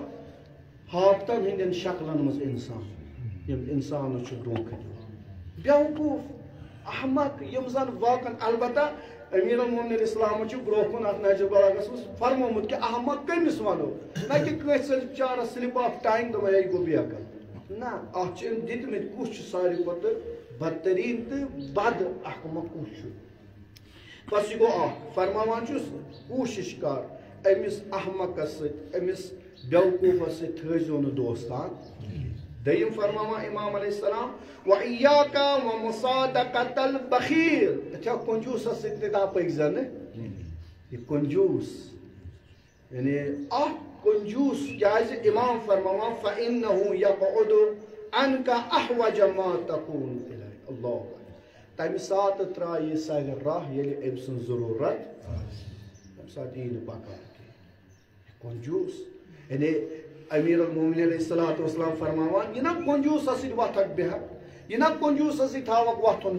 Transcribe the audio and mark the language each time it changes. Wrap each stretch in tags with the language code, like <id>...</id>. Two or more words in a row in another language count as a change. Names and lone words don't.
<ks>ہاپتن ہٕنٛدٮ۪ن شکلن منٛز اِنسان یِم اِنسانس چھُ دھوکہٕ دِوان بیوقوٗف احمق یِم زن واقعن البتہ أمیٖر المومنیٖن اِسلامن چھُ برونٛہہ کُن اتھ نجر بلاغس منٛز فرمومُت کہِ احمق کٔمِس وَنو نہ کہِ کٲنٛسہِ سۭتۍ بِچارس</ks> <en>slip of tongue</en> <ks>دَپان ہے یہِ گوٚو بیکل نہ اتھ چھِ أمۍ دِتمٕتۍ کُس چھُ ساروی کھۄتہٕ بدتریٖن تہٕ بد احمق کُس چھُ بس یہِ گوٚو اکھ فرماوان چھُس کوٗشِش کر أمِس احمقس سۭتۍ أمِس بیوقوٗفس سۭتۍ تھٲیزیو نہٕ دوستان دٔیِم فرماوان امام</ks> <ar>علیہ السلام وَإِيَّاكَ وَمُصَادَقَةَ الْبَخِيلِ</ar> <ks>یِتھیو کنجوٗسس سۭتۍ تہِ پٔکۍزِ نہٕ یہِ کنجوٗس یعنی اکھ کنجوٗس کیازِ امام فرماوان</ks> <ar>فَإِنَّهُ يَقْعُدُ عَنْكَ أَحْوَجَ مَا تَكُونُ إِلَيْهِ</ar> <ks>اللہ تَمہِ ساتہٕ ترٛایہِ یہِ سانہِ راہ ییٚلہِ أمۍ سٕنٛز ضروٗرت تَمہِ ساتہٕ یی نہٕ پکان کینٛہہ کنجوٗس یعنی أمیٖر المومنیٖن</ks> <ar>علیہ الصلوٰۃ والسلام</ar> <ks>فرماوان یہِ نا کنجوٗسس سۭتۍ وۄتھکھ بیہکھ یہِ نا کنجوٗسس سۭتۍ تھاوکھ وۄتھُن</ks>